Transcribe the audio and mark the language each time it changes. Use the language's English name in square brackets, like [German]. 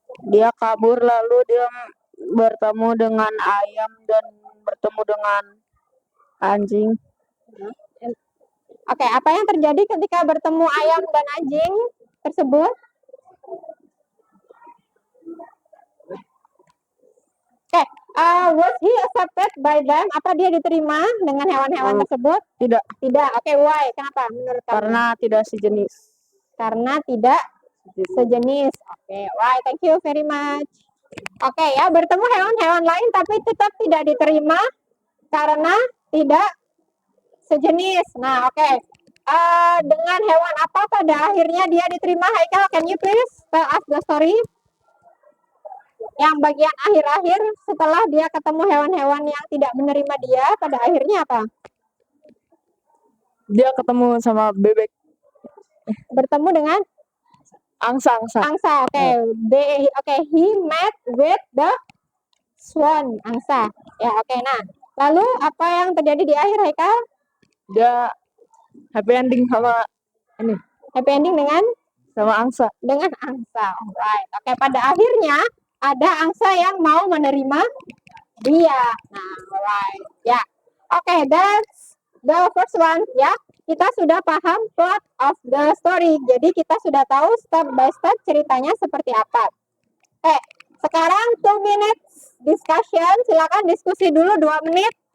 [Indonesian] Dia kabur lalu dia bertemu dengan ayam dan bertemu dengan anjing. Oke, apa yang terjadi ketika bertemu ayam dan anjing tersebut? [English] Oke, was he accepted by them? [Indonesian] Apa dia diterima dengan hewan-hewan tersebut? Tidak, Tidak. Oke, [English] why? [Indonesian] Kenapa menurut kamu? karena tidak sejenis. Karena tidak sejenis. Oke, [English] why? Thank you very much. [Indonesian] Oke ya, bertemu hewan-hewan lain tapi tetap tidak diterima karena tidak sejenis. Nah, oke. Dengan hewan apa pada akhirnya dia diterima? [English] Haikal, can you please tell us the story? [Indonesian] Yang bagian akhir-akhir setelah dia ketemu hewan-hewan yang tidak menerima dia, pada akhirnya apa? Dia ketemu sama bebek, Bertemu dengan angsa. [English] angsa. Oke, he met with the swan, angsa. Ya, oke. [Indonesian] Nah, lalu apa yang terjadi di akhir, Haikal? Dia happy ending sama Happy ending dengan angsa. angsa. Alright. Oke, pada akhirnya ada angsa yang mau menerima dia. Nah, alright. Ya. [English] Oke, that's the first one ya. [Indonesian] Kita sudah paham [English] plot of the story. [Indonesian] Jadi kita sudah tahu [English] step by step [Indonesian] ceritanya seperti apa. Sekarang [English] 2 minutes discussion. [Indonesian] Silakan diskusi dulu 2 menit.